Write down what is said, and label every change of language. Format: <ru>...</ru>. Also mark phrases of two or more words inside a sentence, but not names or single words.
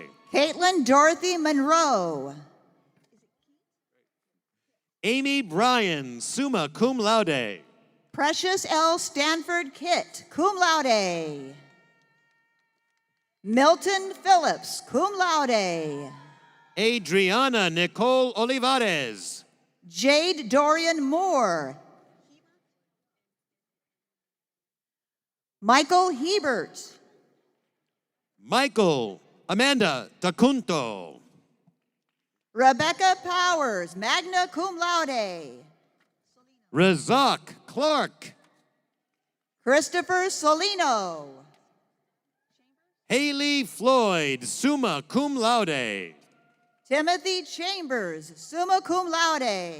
<en>Caitlin Dorothy Monroe. Amy Bryan,</en> <la>summa cum laude.</la> <en>Precious L. Stanford Kitt,</en> <la>cum laude.</la> <en>Milton Phillips,</en> <la>cum laude.</la> <en>Adriana Nicole Olivares. Jade Dorian Moore. Michael Hebert. Michael Amanda Tacunto. Rebecca Powers,</en> <la>magna cum laude.</la> <en>Razak Clark. Christopher Solino. Haley Floyd,</en> <la>summa cum laude.</la> <en>Timothy Chambers,</en> <la>summa cum laude.</la>